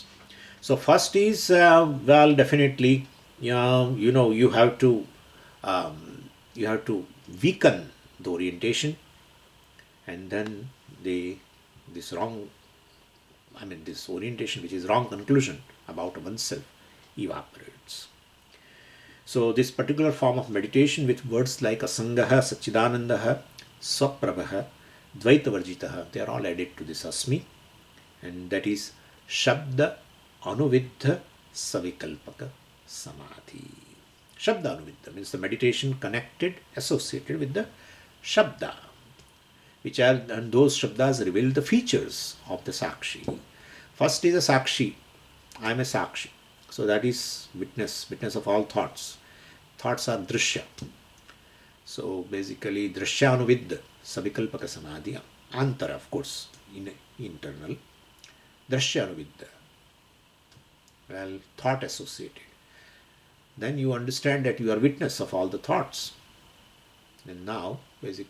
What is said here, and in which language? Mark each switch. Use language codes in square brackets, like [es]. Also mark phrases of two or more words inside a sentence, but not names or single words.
[en] So first is, well, definitely, you have to weaken the orientation, and then this orientation, which is wrong conclusion about oneself, evaporates. So this particular form of meditation with words like [sa] asangaha, sachidanandaha, swaprabhaha, dvaitavarjitaha, [en] they are all added to this asmi, and that is [sa] shabda anuviddha savikalpaka samadhi. Shabda anuviddha [en] means the meditation connected, associated with the shabda, and those shabdas reveal the features of [sa] the sakshi. [en] First is a sakshi. I am a sakshi. So that is witness of all thoughts. Thoughts are drsya. So basically [sa] drsya anuviddha savikalpaka samadhi. [en] Antara, of course, internal. [sa] Drsya anuviddha. [en] Well, thought associated. Then you understand that you are witness of all the thoughts. And now, basically,